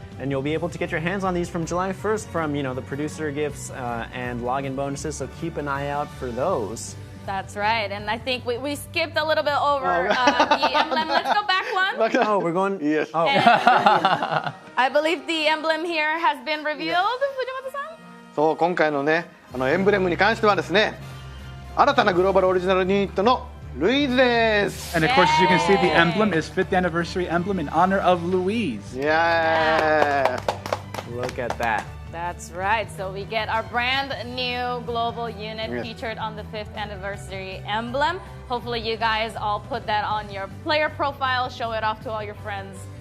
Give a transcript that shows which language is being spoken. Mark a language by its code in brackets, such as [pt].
[en] And you'll be able to get your hands on these from July 1st from, the producer gifts and login bonuses. So keep an eye out for those. That's right. And I think we skipped a little bit over the emblem. Let's go back one. Oh, we're going... Yes. Oh. I believe the emblem here has been revealed, Fujimoto-san? [ja] そう、今回のね、エンブレムに関してはですね、新たなグローバルオリジナルユニットのルイーズです。 [en] And of course, as you can see, the emblem is 5th anniversary emblem in honor of Louise. Yeah. Look at that. That's right. So we get our brand new global unit Yes. featured on the 5th anniversary emblem. Hopefully you guys all put that on your player profile, show it off to all your friends.